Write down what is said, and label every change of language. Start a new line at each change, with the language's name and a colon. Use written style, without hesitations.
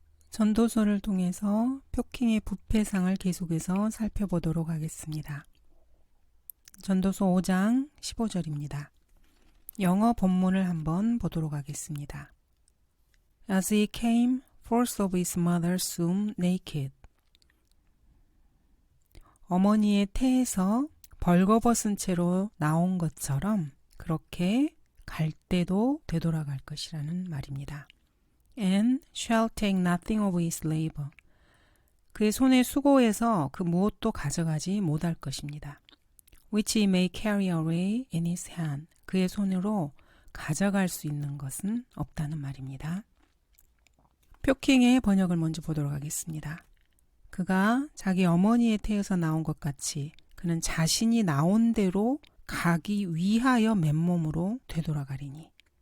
Korean: 전도서를 통해서 표킹의 부패상을 계속해서 살펴보도록 하겠습니다. 전도서 5장 15절입니다. 영어 본문을 한번 보도록 하겠습니다.
English: As he came forth of his mother's womb naked.
Korean: 어머니의 태에서 벌거벗은 채로 나온 것처럼 그렇게 갈 때도 되돌아갈 것이라는 말입니다.
English: And shall take nothing of his labor.
Korean: 그의 손의 수고에서 그 무엇도 가져가지 못할 것입니다.
English: Which he may carry away in his hand.
Korean: 그의 손으로 가져갈 수 있는 것은 없다는 말입니다. 표킹의 번역을 먼저 보도록 하겠습니다. 그가 자기 어머니의 태에서 나온 것 같이 그는 자신이 나온 대로 가기 위하여 맨몸으로 되돌아가리니.